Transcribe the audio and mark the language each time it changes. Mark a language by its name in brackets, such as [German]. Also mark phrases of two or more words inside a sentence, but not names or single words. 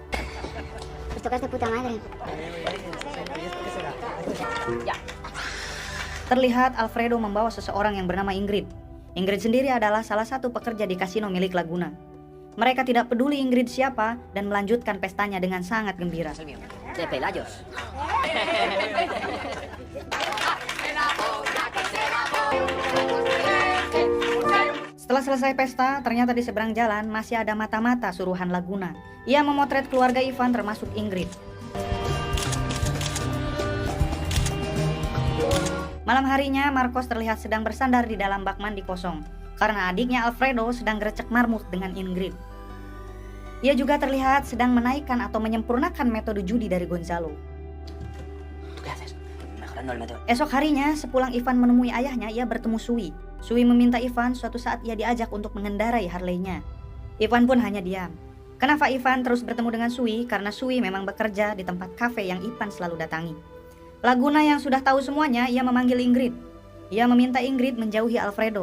[Indonesian] Terlihat Alfredo membawa seseorang yang bernama Ingrid. Ingrid sendiri adalah salah satu pekerja di kasino milik Laguna. Mereka tidak peduli Ingrid siapa dan melanjutkan pestanya dengan sangat gembira. [Spanish] Es el mío. De Pelayos. [Indonesian] Setelah selesai pesta, ternyata di seberang jalan masih ada mata-mata suruhan Laguna. Ia memotret keluarga Ivan termasuk Ingrid. Malam harinya, Marcos terlihat sedang bersandar di dalam bak mandi kosong karena adiknya Alfredo sedang gerecek marmut dengan Ingrid. Ia juga terlihat sedang menaikkan atau menyempurnakan metode judi dari Gonzalo. [Spanish] ¿Tú qué haces? Mejorando el método. [Indonesian] Esok harinya, sepulang Ivan menemui ayahnya, ia bertemu Sui. Sui meminta Ivan suatu saat ia diajak untuk mengendarai Harley-nya. Ivan pun hanya diam. Kenapa Ivan terus bertemu dengan Sui? Karena Sui memang bekerja di tempat kafe yang Ivan selalu datangi. Laguna yang sudah tahu semuanya, ia memanggil Ingrid. Ia meminta Ingrid menjauhi Alfredo.